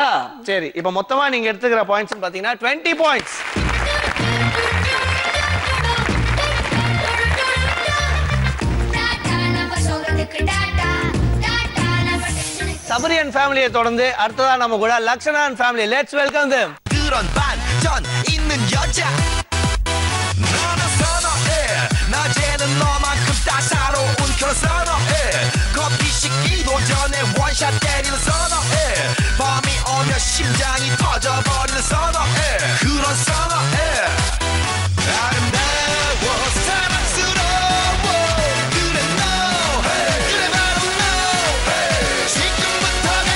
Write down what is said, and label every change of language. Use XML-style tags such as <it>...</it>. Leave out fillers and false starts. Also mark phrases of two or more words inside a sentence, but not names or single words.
<ta>சரி, இப்போ மொத்தமா நீங்க எடுத்துக்கிற</ta> <en>பாயிண்ட்ஸ் பாத்தீங்கன்னா</en> <ta>20 பாயிண்ட்ஸ். சபரியன் ஃபேமிலியை தொடர்ந்து அடுத்ததா நம்ம கூட லக்ஷணான் ஃபேமிலி.</ta> <en>let's welcome them.</en> <ko>그런 반전 있는 여자 너는 선어해 낮에는 너만큼 따사로운 그런 선어해 커피 식기도 전에 원샷 때리는 선어해 밤이 오면 심장이 터져버리는 선어해 그런 선어해 아름다워 사랑스러워 그래 no 그래 바로 no 지금부터</ko>